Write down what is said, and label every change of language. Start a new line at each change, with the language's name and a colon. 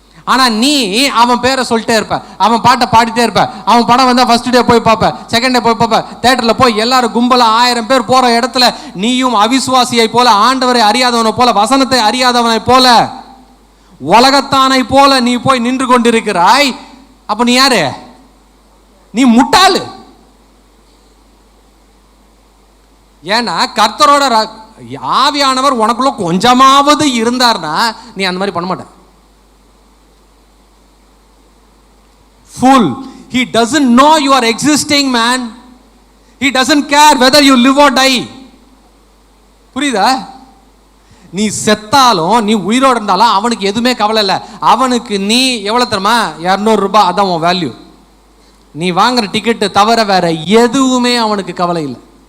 Tamil: ஆனா நீ அவன் பேரை சொல்லிட்டே இருப்ப, அவன் பாட்டை பாடிட்டே இருப்ப, அவன் படம் வந்தா ஃபர்ஸ்ட் டே போய் பார்ப்ப, செகண்ட் டே போய் பார்ப்ப, தியேட்டர்ல போய் எல்லாரும் கும்பலா 1000 பேர் போற இடத்துல நீயும் அவிசுவாசியை போல, ஆண்டவரை அறியாதவனை போல, வசனத்தை அறியாதவனை போல, உலகத்தானை போல நீ போய் நின்று கொண்டிருக்கிறாய். அப்ப நீ யாரு? நீ முட்டாளு. ஏன்னா கர்த்தரோட ஆவியானவர் உனக்குள்ள கொஞ்சமாவது இருந்தார்னா நீ அந்த மாதிரி பண்ண மாட்ட.
English: Fool, he doesn't know you are existing, man. He doesn't care whether you live or die.
Tamil: புரியுதா? நீ செத்தாலும் நீ உயிரோடு இருந்தாலும் அவனுக்கு எதுவுமே கவலை இல்லை. அவனுக்கு நீ எவ்வளவு தெரியுமா? 200 ரூபாய், அதான் உன் வேல்யூ. நீ வாங்குற டிக்கெட்டு தவிர வேற எதுவுமே அவனுக்கு கவலை இல்லை.